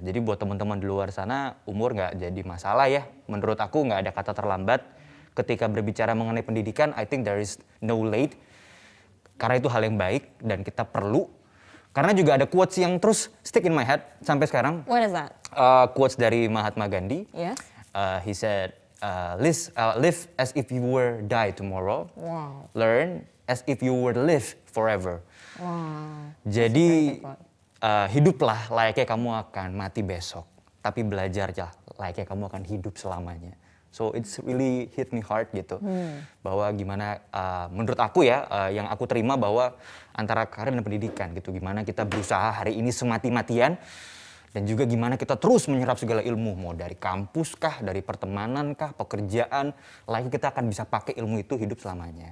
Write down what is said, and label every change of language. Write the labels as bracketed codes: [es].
[id] Jadi buat teman-teman di luar sana umur nggak jadi masalah ya. Menurut aku nggak ada kata terlambat. Ketika berbicara mengenai pendidikan, [en] I think there is no late. [id] Karena itu hal yang baik dan kita perlu. Karena juga ada quotes yang terus [en] stick in my head [id] sampai sekarang. [en] What is that? [id] Quotes dari Mahatma Gandhi. [en] Yes. He said, live as if you were die tomorrow. Wow. Learn as if you were live forever. Wow. [id] Jadi hiduplah layaknya kamu akan mati besok. Tapi belajarlah layaknya kamu akan hidup selamanya. [en] So it's really hit me hard gitu. [id] Bahwa gimana menurut aku ya yang aku terima bahwa antara karir dan pendidikan gitu. Gimana kita berusaha hari ini semati-matian. Dan juga gimana kita terus menyerap segala ilmu. Mau dari kampus kah, dari pertemanan kah, pekerjaan. Layaknya kita akan bisa pakai ilmu itu hidup selamanya.